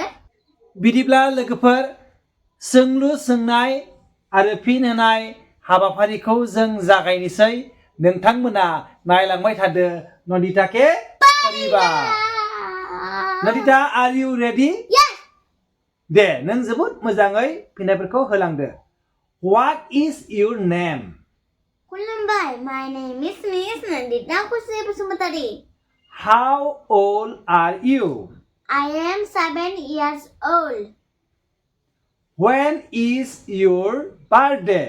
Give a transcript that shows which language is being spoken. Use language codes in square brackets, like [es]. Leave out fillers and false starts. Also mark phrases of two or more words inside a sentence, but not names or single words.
[brx] बिदिब्ला लोगोफोर सोंलु सोंनाय आरो फिन होनाय हाबाफारिखौ जों जागायनोसै नोंथांमोना नायलांबाय थादो नन्दिता के परिवार नन्दिता [en] are you ready [brx] दे नों जोबोद मोजाङै फिननायफोरखौ होलांदो [en] What is your name? खुलुमबाय my name is Miss Nandita khusi basumatary. How old are you? I am 7 years old. When is your birthday?